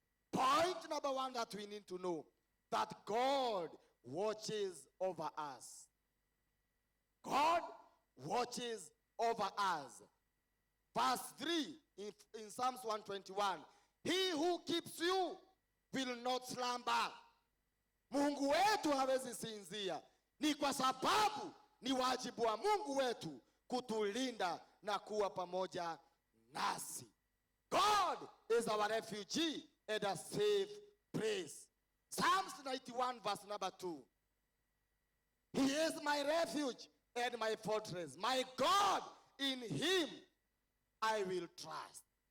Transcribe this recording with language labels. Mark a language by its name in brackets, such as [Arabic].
[English] Point number 1 that we need to know, that God watches over us. God watches over us. Verse 3 in Psalms 121, he who keeps you will not slumber. [Swahili] Mungu wetu hawezi sinzia. Ni kwa sababu ni wajibu wa Mungu wetu kutulinda na kuwa pamoja nasi. [English] God is our refuge and a safe place. Psalms 91 verse number 2. He is my refuge and my fortress. My God, in him I will trust.